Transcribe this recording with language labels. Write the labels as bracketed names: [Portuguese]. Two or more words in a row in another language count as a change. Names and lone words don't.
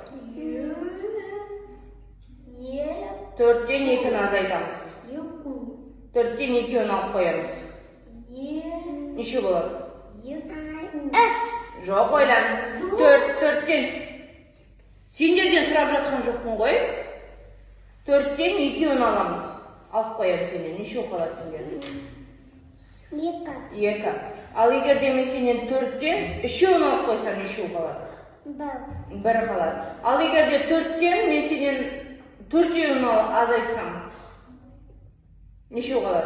[Uzbek] 4dan 2ni azaytamiz. 4dan 2ni olib qo'yamiz. Necha bo'ladi? Yo'q, o'ylan. 4dan. [Kazakh] Senderden so'rab жатқан жоқпын ғой. [Uzbek] 4dan 2ni olamiz. Olib qo'yamiz seni. Necha qoladi senga? 2. Al agar men senin 4dan 3ni olib qo'ysam, necha qoladi? 1 qoladi. Al agar 4dan men senin 4ni azaytsam, necha qoladi?